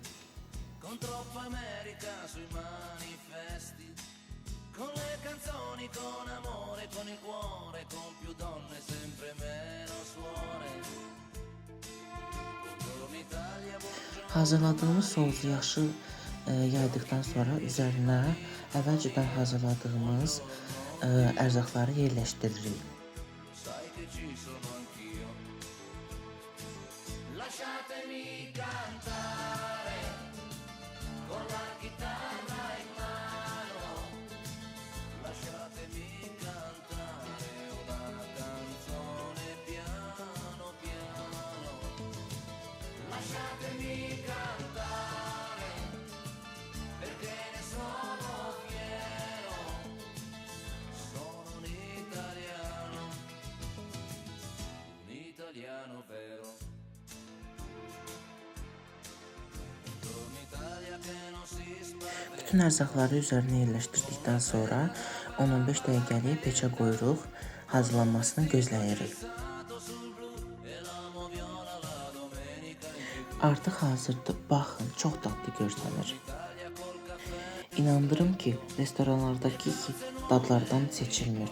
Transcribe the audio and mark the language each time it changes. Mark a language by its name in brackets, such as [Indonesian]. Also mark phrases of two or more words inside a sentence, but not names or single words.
[Azerbaijani] Hazırladığımız sosu yaxşı yaydıqdan sonra üzərinə əvvəlcədən hazırladığımız ərzaqları yerləşdiririk. [Italian] lasciatemi cantare con la chitarra in mano, lasciatemi cantare una canzone piano piano, lasciatemi cantare perché ne sono fiero, sono un italiano vero. Buongiorno Italia che non si spaventa. [Azerbaijani] Bütün ərzaqları üzərinə yerləşdirdikdən sonra 10-15 dəqiqəlik peçə qoyuruq. Hazırlanmasını gözləyirik. Artıq hazırdır. Baxın, çox dadlı görsənir. İnandırım ki, restoranlardakı dadlardan seçilmir.